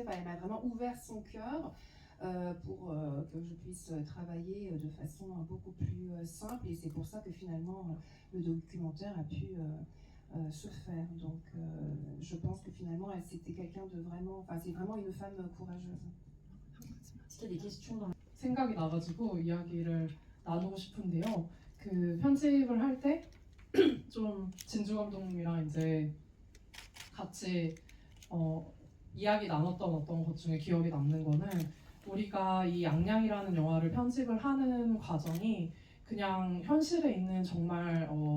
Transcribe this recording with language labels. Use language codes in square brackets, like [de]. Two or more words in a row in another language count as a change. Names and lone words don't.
[fr] Enfin, elle m'a vraiment ouvert son cœur pour que je puisse travailler de façon beaucoup plus simple, et c'est pour ça que finalement le documentaire a pu se faire. Donc je pense que finalement c'était quelqu'un de vraiment, enfin c'est vraiment une femme courageuse. Est-ce qu'il y a des questions dans [ko] 생각이 나가지고 이야기를 나누고 싶은데요. 그 편집을 할 때 좀 진주 감독님이랑 이제 같이 이야기 나눴던 어떤 것 중에 기억에 남는 거는, 우리가 이 양양이라는 영화를 편집을 하는 과정이 그냥 현실에 있는 정말